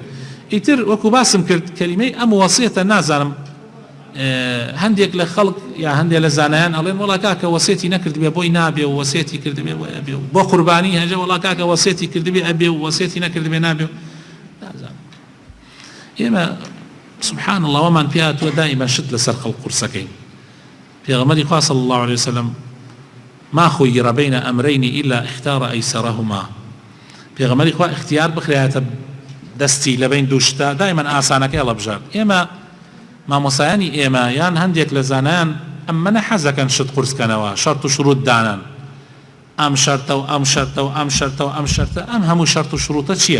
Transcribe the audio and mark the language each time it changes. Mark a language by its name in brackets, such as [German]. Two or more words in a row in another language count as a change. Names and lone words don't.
[Central Kurdish] ئیتر وەکو باسم کرد کەلیمەی ئەم وەسیەتە نازانم هەندێک لە خەڵک یا هەندێک لە زانایان ئەڵێن وەڵا کاکە وەسیەتی نەکردبێ بۆی نابێ و وەسیەتی کردبێ بۆ قوربانی هەژە وەڵا کاکە وەسیەتی کردبێ ئەبێ و وەسیەتی نەکردبێ نابێ و نازانم. ئێمە [Arabic] سبحان الله [Central Kurdish] وەمان پێ هاتووە دائیما شت لەسەر خەڵق قورسەکەین. پێغەمبەری خوا [Arabic] صلی الله عليه وسلم ما خير بين أمرين إلا اختار أيسرهما. [Central Kurdish] پێغەمبەری خوا اختیار بخرێتە دەستی لە بین دوو شتە دائیما ئاسانەکەی هەڵەبژار. ئێمە مامۆسایانی ئێمە یان هەندێک لە زانایان ئەمە حەزەکەن شت قورسکەنەوە شەرت و شروط دانان ئەم شەرتە و ئەم شەرتە و ئەم شەرتە و ئەم شەرتە ئەم هەموو شەرت و شروطە چییە؟